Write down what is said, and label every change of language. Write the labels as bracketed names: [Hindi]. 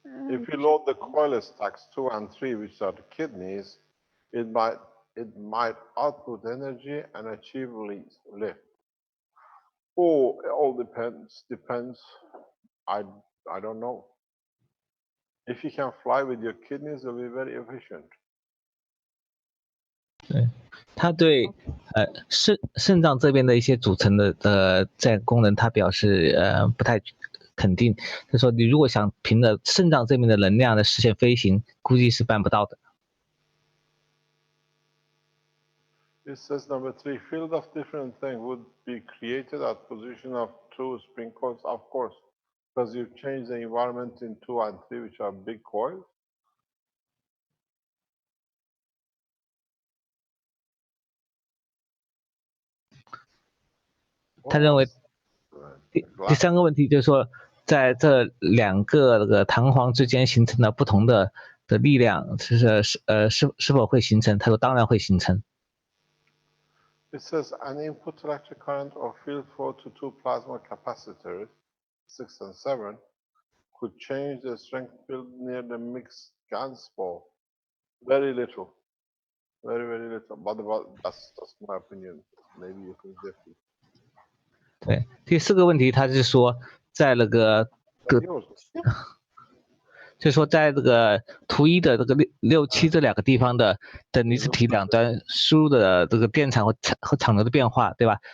[English] if you load the coil stacks 2 and 3, which are the kidneys, it might output energy and achieve lift. Oh, it all depends. I don't know. If you can fly with your kidneys, it'll be very efficient. [Chinese] 对，他对肾脏这边的一些组成的在功能，他表示不太肯定。他说你如果想凭着肾脏这边的能量来实现飞行，估计是办不到的。 [English] It says number 3, field of different thing would be created at position of 2 spring coils, of course, because you've changed the environment in 2 and 3, which are big coils. [Chinese] 他认为第三个问题就是说，在这2个那个弹簧之间形成了不同的力量，是否会形成？他说当然会形成。 [English] It says an input electric current or field flow to 2 plasma capacitors, 6 and 7, could change the strength field near the mixed GaN spore. Very little. Very, very little. But that's my opinion. Maybe you think different. [Chinese] 对，第4个问题，他是说在那个就是说在这个图1的这个6、7这2个地方的等离子体两端输入的这个电场和场流的变化，对吧？